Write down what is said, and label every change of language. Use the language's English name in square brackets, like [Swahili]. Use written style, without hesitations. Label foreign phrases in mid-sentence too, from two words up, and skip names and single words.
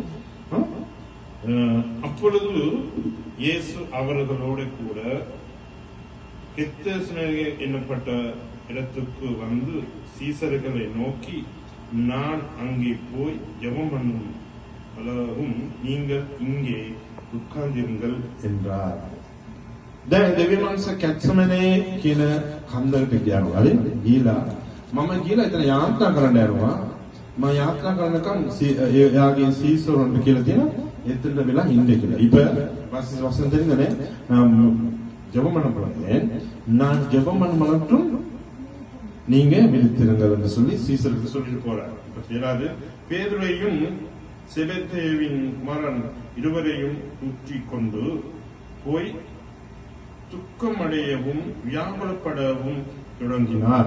[Tamil] அப்பொழுது இயேசு அவர்களோடு கூட கெத்செமனே என்னப்பட்ட இடத்துக்கு வந்து சீசர்களை நோக்கி, நான் அங்கே போய் ஜெபம் பண்ணவும் நீங்கள் இங்கே உட்கார்ந்திருங்கள் என்றார். [Sinhala] දැන් දෙවියන් වහන්සේ කැත්සමනේ කියන කන්දරට ගියා. හරි? ගිහලා මම ගිහලා එතන යාත්‍රා කරන්න යනවා. මම යාත්‍රා කරනකම් එයාගේ සීසරොන්ට කියලා තියෙනවා එතනට වෙලා ඉන්නේ කියලා. [Tamil] இப்ப வசனம் தெரியுதானே? நான் ஜெபம் பண்ண போறேன். நான் ஜெபம் பண்ண மட்டும் நீங்க விழித்திருங்கள் என்று சொல்லி சீசருக்கு சொல்லிட்டு போறார். இப்ப தெரியாது பேதுருவையும் செபெதேயுவின் குமாரன் இருவரையும் தூக்கிக் கொண்டு போய் துக்கமடையவும் வியாகுலப்படவும் தொடங்கினார்.